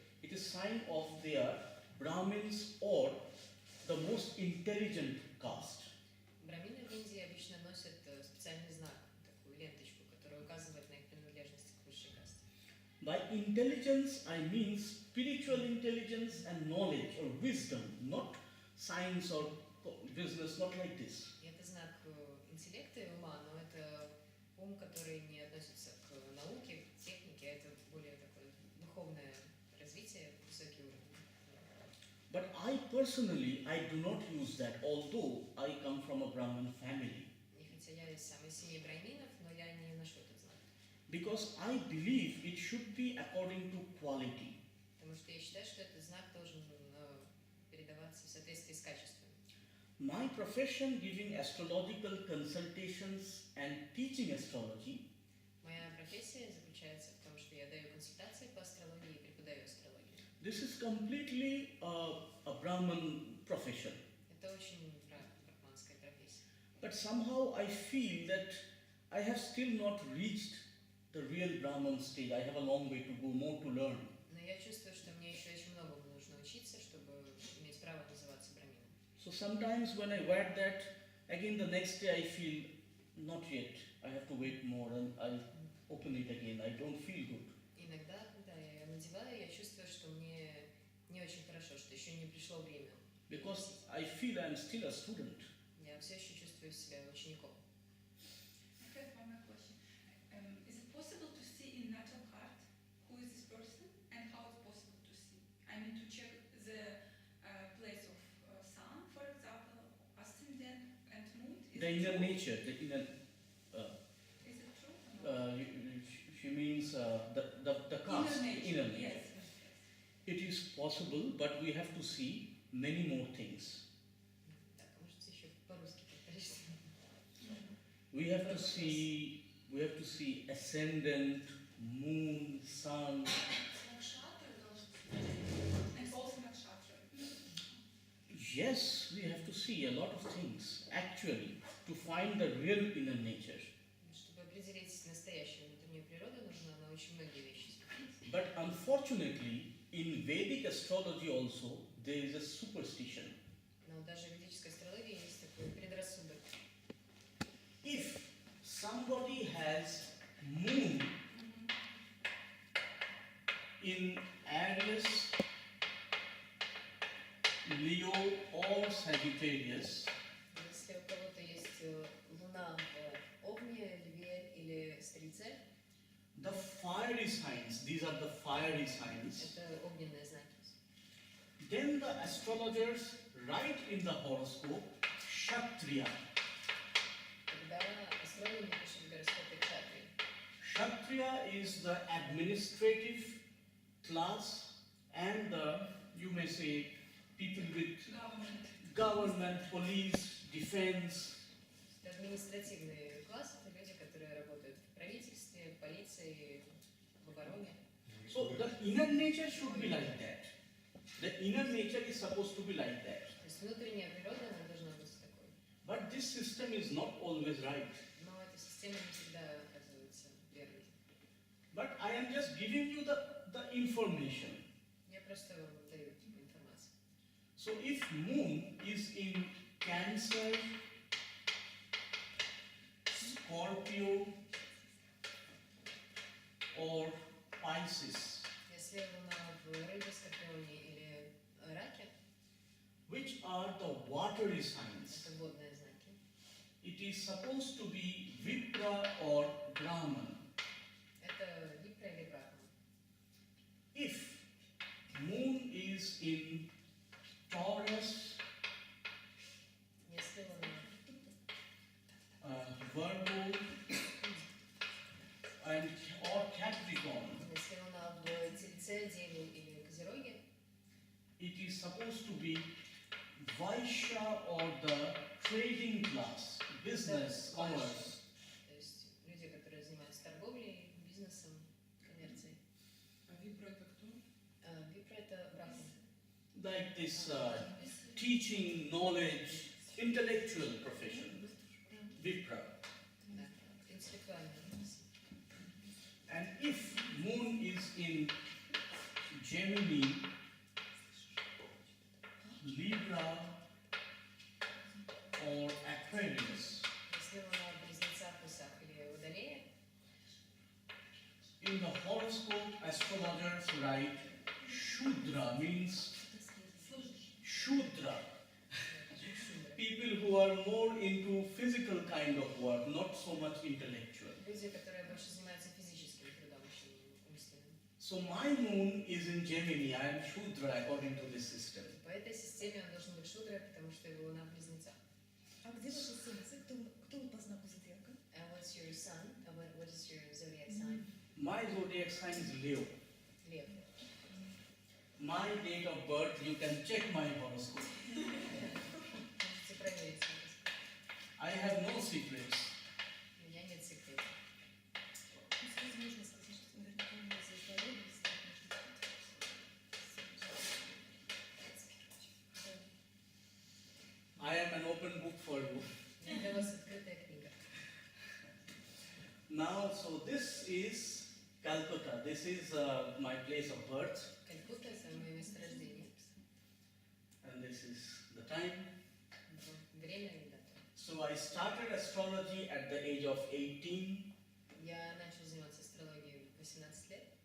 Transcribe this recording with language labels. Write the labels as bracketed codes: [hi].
[en] It is sign of their Brahmins or the most intelligent caste. [ru] Брамины в Индии обычно носят специальный знак, такую ленточку, которая указывает на их принадлежность к высшей касте. [en] By intelligence, I mean spiritual intelligence and knowledge or wisdom, not science or business, not like this. [ru] И это знак интеллекта и ума, но это ум, который не относится к науке, к технике, это более такое духовное развитие, высокий уровень. [en] But I personally, I do not use that, although I come from a Brahmin family. [ru] И хотя я из самой семьи браминов, но я не ношу этот знак. [en] Because I believe it should be according to quality. [ru] Потому что я считаю, что этот знак должен передаваться в соответствии с качеством. [en] My profession, giving astrological consultations and teaching astrology, [ru] Моя профессия заключается в том, что я даю консультации по астрологии и преподаю астрологию. [en] this is completely a Brahmin profession. [ru] Это очень брахманская профессия. [en] But somehow I feel that I have still not reached the real Brahman stage. I have a long way to go, more to learn. [ru] Но я чувствую, что мне еще очень многому нужно учиться, чтобы иметь право называться брамином. [en] So sometimes when I wear that, again the next day I feel not yet. I have to wait more and I'll open it again. I don't feel good. [ru] Иногда, когда я надеваю, я чувствую, что мне не очень хорошо, что еще не пришло время. [en] Because I feel I'm still a student. [ru] Я все еще чувствую себя учеником. [en] I have one more question. Is it possible to see in natal chart who is this person and how it's possible to see? I mean, to check the place of sun, for example, ascendant and moon. Is The it inner true? nature, the inner. Is it true? Or not? She means the caste, Inner nature. inner nature. Yes. It is possible, but we have to see many more things. [ru] Так, а можете еще по-русски повторить? [en] We have to see ascendant, moon, sun. And also nakshatra. Yes, we have to see a lot of things actually to find the real inner nature. [ru] Чтобы определить настоящую внутреннюю природу, нужно на очень многие вещи смотреть. [en] But unfortunately, in Vedic astrology also there is a superstition. [ru] Но даже в ведической астрологии есть такой предрассудок. [en] If somebody has moon in Aries, Leo or Sagittarius, [ru] Если у кого-то есть луна в Овне, Льве или Стрельце, [en] the fiery signs, these are the fiery signs, [ru] это огненные знаки. [en] then the astrologers write in the horoscope Kshatriya. [ru] Когда астрологи пишут в гороскопе Кшатри, [en] Kshatriya is the administrative class and the, you may say, people with government, police, defense. [ru] это административный класс, это люди, которые работают в правительстве, в полиции, в обороне. [en] So the inner nature should be like that. The inner nature is supposed to be like that. [ru] То есть внутренняя природа, она должна быть такой. [en] But this system is not always right. [ru] Но эта система не всегда оказывается верной. [en] But I am just giving you the information. [ru] Я просто вам даю информацию. [en] So if moon is in Cancer, Scorpio or Pisces, [ru] Если луна в рыбе, скорпионе или раке, [en] which are the watery signs, [ru] это водные знаки, [en] it is supposed to be Vipra or Brahman. [ru] это Випра или Брахма. [en] If moon is in Taurus, [ru] Если луна [en] Virgo, and or Capricorn, [ru] Если луна в Тельце, Деве или Козероге, [en] it is supposed to be Vaishya or the trading class, business, commerce. [ru] то есть люди, которые занимаются торговлей, бизнесом, коммерцией. А вибра это кто? Випра это Брахма. [en] Like this teaching, knowledge, intellectual profession, Vipra. [ru] Да, интеллектуальная профессия. [en] And if moon is in Gemini, Libra or Aquarius, [ru] Если луна в Близнецах, Весах или Водолее, [en] in the horoscope astrologers write Shudra means Shudra. People who are more into physical kind of work, not so much intellectual. [ru] люди, которые больше занимаются физическим трудом, чем умственным. [en] So my moon is in Gemini. I am Shudra according to this system. [ru] По этой системе он должен быть шудрой, потому что его луна в Близнецах. А где ваше солнце? Кто вы по знаку зодиака? [en] And what's your sun? What is your zodiac sign? My zodiac sign is Leo. [ru] Лев. [en] My date of birth, you can check my horoscope. [ru] Можете проверить свой гороскоп. [en] I have no secrets. [ru] У меня нет секретов. Можно сказать, что наверняка у меня здесь здоровье, [en] I am an open book for you. [ru] Я для вас [en] now, so this is Calcutta. This is my place of birth, [ru] Калькутта – это мое место рождения. [en] and this is the time. [ru] Время и дата. [en] So I started astrology at the age of 18, [ru] Я начал заниматься астрологией в 18 лет.